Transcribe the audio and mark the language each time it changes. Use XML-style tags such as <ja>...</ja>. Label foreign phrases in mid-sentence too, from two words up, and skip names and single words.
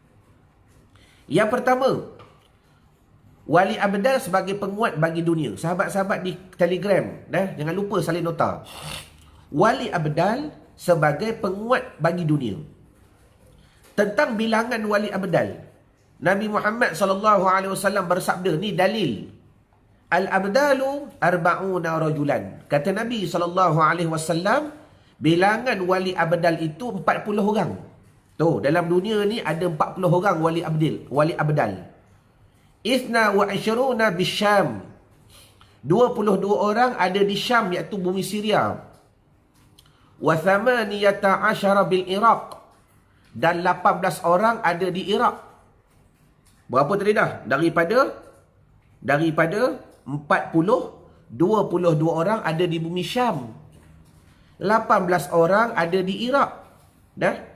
<ms>Yang pertama, wali abdal sebagai penguat bagi dunia. Sahabat-sahabat di Telegram, jangan lupa salin nota. Wali abdal sebagai penguat bagi dunia. Tentang bilangan wali abdal, Nabi Muhammad SAW bersabda, ni dalil.</ms> <ar>الأبدال أربعون رجلا.</ar> <ms>Kata Nabi SAW, bilangan wali abdal itu 40 orang. Tu, dalam dunia ni ada 40 orang wali abdal.</ms> <ar>اثنان وعشرون بالشام.</ar> <ms>22 orang ada di Syam, iaitu bumi Syria.</ms> <ar>وثمانية عشر بالعراق.</ar> <ms>Dan 18 orang ada di Iraq. Berapa tadi dah? Daripada 40, 22 orang ada di bumi Syam. 18 orang ada di Iraq. Dah?</ms>